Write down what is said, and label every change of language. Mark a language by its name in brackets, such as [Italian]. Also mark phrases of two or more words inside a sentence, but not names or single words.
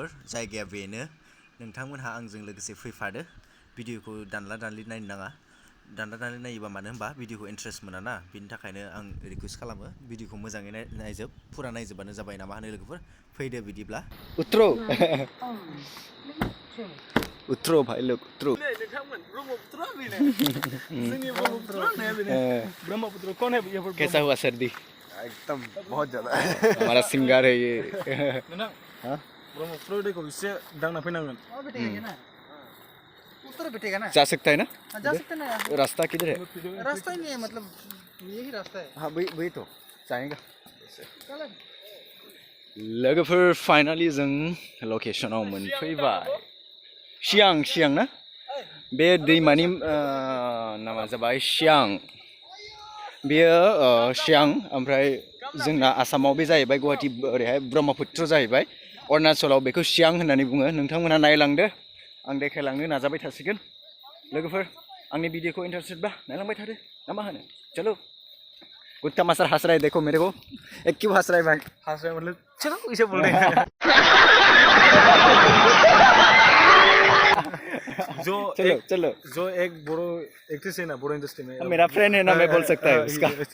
[Bodo] जायगाया बेनो, नोंथांमोनहा आंजों लोगोसे फैफादो। भिडिअखौ दानला दानलि नायनो नाङा, दानला दानलि नायोबा मानो होनबा भिडिअखौ इन्ट्रेस्ट मोना ना, बिनि थाखायनो आं रिकुवेस्ट खालामो भिडिअखौ मोजाङै नायजोब, फुरा नायजोबबानो जाबाय ना मा होनो लोगोफोर? फैदो बिदिब्ला। [Hindi] उथ्र उथ्र भाई लोग उथ्र। [Bodo] नोंथांमोन ब्रह्मपुत्र बेनो जोंनि ब्रह्मपुत्र होननाया बेनो। [Hindi] ब्रह्मपुत्र कौन है ये? कैसा हुआ सर्दी? एकदम बहुत ज्यादा। हमारा सिंगर है ये। [Bodo] नोंथां, [Hindi] हाँ? [Bodo] ब्रह्मपुत्र दैखौ एसे दांना फैनांगोन। [Hindi] उत्तर बैठेगा ना? जा सकता है ना? जा सकते ना यार। रास्ता किधर है? रास्ता ही नहीं है, मतलब यही रास्ता है। हाँ वही तो जाएगा। [Bodo] लोगोफोर फाइनाली जों लकेशनाव मोनफैबाय। सियां ना? बे दैमानि नामा जाबाय सियां। बेयो सियां, ओमफ्राय जोंना आसामाव बे जाहैबाय गुवाहाटी ओरैहाय ब्रह्मपुत्र जाहैबाय। अरुणाचलाव बेखौ सियां होननानै बुङो। नोंथांमोनहा नायलांदो, आं देखायलांनो नाजाबाय थासिगोन। लोगोफोर आंनि भिडिअखौ इन्टारेस्टेडबा नायलांबाय थादो ना मा होनो? [Hindi] चलो। गुटका मास्टर हंस रहा है, देखो मेरे को। क्यों हंस रहा है भाई? हंस रहे मतलब चलो इसे बोल रहे हैं। चलो जो एक बोरो एक्ट्रेस है ना बोरो इंडस्ट्री में, मेरा फ्रेंड है ना, मैं बोल सकता है उसका।